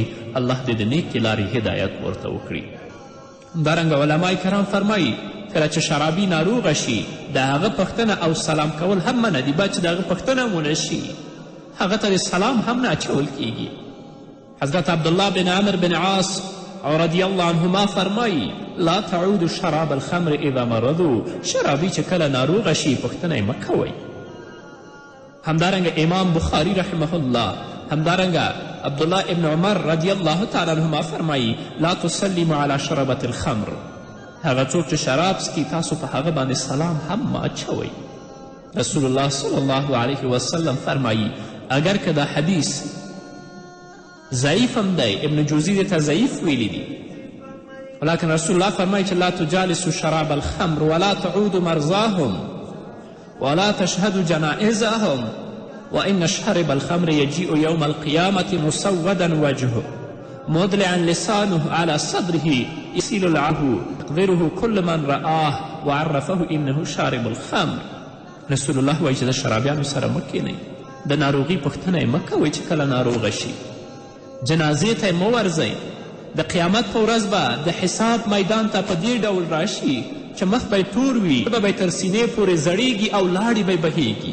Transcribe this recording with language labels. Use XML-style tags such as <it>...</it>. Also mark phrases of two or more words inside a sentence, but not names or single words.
<ps>الله دې د نیکې لارې هدایت ورته وکړي. همدارنګه علما کرام فرمایي کله چې شرابي ناروغه شي د هغه پوښتنه او سلام کول هم منع دي. باید چې د هغه پوښتنه ونه شي هغه ته سلام هم نه اچول کیږي.</ps> <ar>حضرت عبدالله بن عمر بن عاص رضی الله عنهما فرمایي لا تعود شراب الخمر اذا مرضو.</ar> <ps>شرابي چې کله ناروغه شي پوښتنه یې مه کوئ.</ps> <ar>همدارنګه امام بخاري رحمه الله، همدارنګه عبدالله ابن عمر رضی الله تعالی عنهما فرمایي لا تسلموا علی شربة الخمر.</ar> <ps>هغه څوک چې شراب څکي تاسو په هغه باندې سلام هم مه اچوئ. رسول الله</ps> <ar>صلی الله علیه وسلم</ar> <ps>فرمایي اگر که دا حدیث ضعیف هم دی،</ps> <ar>ابن جوزی</ar> <ps>دې ته ضعیف ویلی دی، ولیکن</ps> <ar>رسول الله</ar> <ps>فرمایي چې</ps> <ar>لا تجالسوا شراب الخمر ولا تعودوا مرضاهم ولا تشهدوا جنائزهم وإن شارب الخمر يجيء يوم القيامة مسودا وجهه مدلعا لسانه على صدره يسيل العهو يقدره كل من رآه وعرفه إنه شارب الخمر.</ar> <ps>رسول الله وایي چې د شرابیانو سره مه کینئ، د ناروغي پوښتنه یې مه کوئ چې کله ناروغه شي، جنازې ته یې مه ورځئ. د قیامت په ورځ به د حساب میدان ته په دې ډول راشي چې مخ به یې تور وي، ژبه به یې تر سینې پورې زړیږي او لاړې به یې بهیږي.</ps>